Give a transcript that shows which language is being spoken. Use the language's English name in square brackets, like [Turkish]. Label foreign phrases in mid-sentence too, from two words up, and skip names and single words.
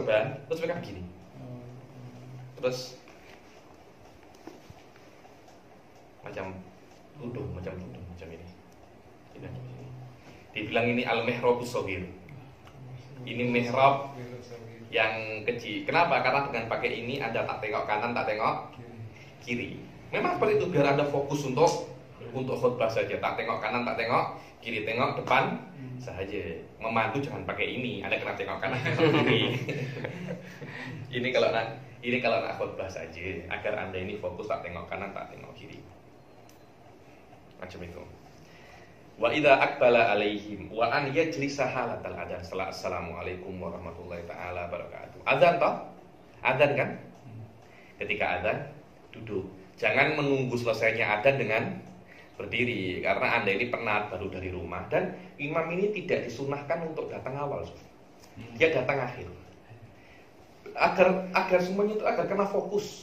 [Malay] Pakai serban, terus mereka begini. Terus macam tudung macam ini. [Indonesian] Dibilang ini [Arabic] المحراب الصغير. [Malay] Ini mihrab yang kecil. Kenapa? Karena dengan pakai ini Anda tak tengok kanan, tak tengok kiri. Memang seperti itu biar Anda fokus untuk khutbah saja. Tak tengok kanan, tak tengok kiri, tengok depan saja. Memandu jangan pakai ini. Anda kena tengok kanan, tengok kiri. Ini kalau nak khutbah saja agar Anda ini fokus tak tengok kanan, tak tengok kiri. Macam itu. [Arabic] وإذا أقبل عليهم وأن يجلس حالة الأذان. السلام عليكم ورحمة الله تعالى وبركاته. [Malay] Adzan toh? Adzan kan? Ketika adzan duduk. Jangan menunggu selesainya adzan dengan berdiri, karena Anda ini penat baru dari rumah dan imam ini tidak disunahkan untuk datang awal. Dia datang akhir. Agar semuanya itu agar kena fokus.